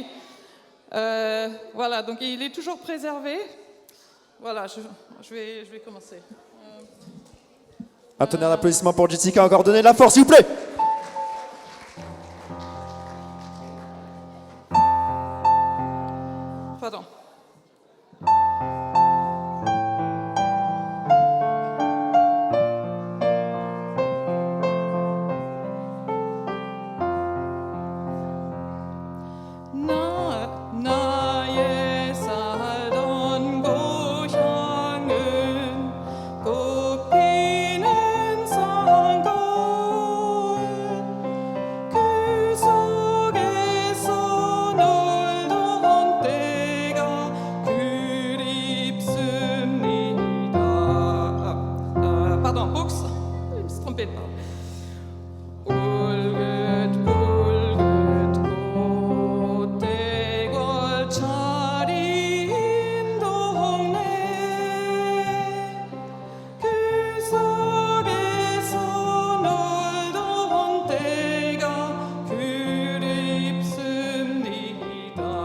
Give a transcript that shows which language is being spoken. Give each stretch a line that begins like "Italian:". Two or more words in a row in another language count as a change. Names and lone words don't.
French: Voilà, donc il est toujours préservé. Voilà, je vais commencer. Attendez un applaudissement pour Jessica, encore donner de la force, s'il vous plaît. Pardon.
Korean: 나의 살던 고향은 꽃피는 산골 그 속에서 놀던 때가 그립습니다.
French: Pardon, Box, je me suis trompée de parole.
Korean: 차린 동네 그 속에서 놀던 때가 그립습니다.